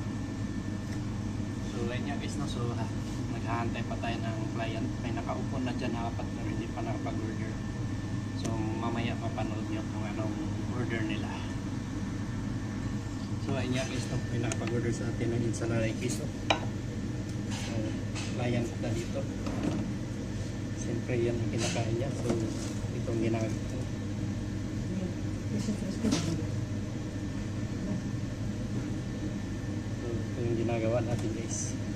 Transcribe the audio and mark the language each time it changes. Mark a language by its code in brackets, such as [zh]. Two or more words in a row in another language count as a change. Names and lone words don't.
[tl] So, ayan nga guys, no? So, naghahantay pa tayo ng client. May nakaupo na dyan na apat pero hindi pa nakapag-order. So mamaya mapanood nyo kung anong order nila. So ayun nga guys, may nakapag-order sa atin ng [es] ensalada y queso. [tl] So client na dito. Siyempre yan ang kinakain niya. So itong ginagawa. So ito yung ginagawa natin guys.